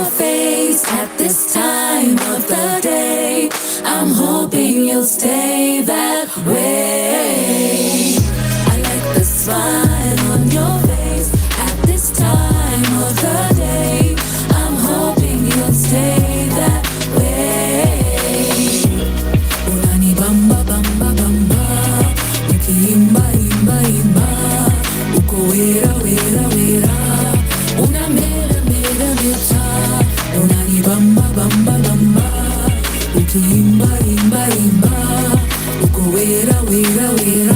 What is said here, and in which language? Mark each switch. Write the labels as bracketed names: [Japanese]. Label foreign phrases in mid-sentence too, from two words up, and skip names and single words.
[English] face at this time of the day, I'm hoping you'll stay that way. I like the smile on your face at this time of the day, I'm hoping you'll stay that way. [Swahili] Unani bamba bamba bamba, ukiimba imba imba, uko wera wera wera. Una mera mera meta, unani bamba bamba bamba, ukiimba imba imba, uko wera wera wera.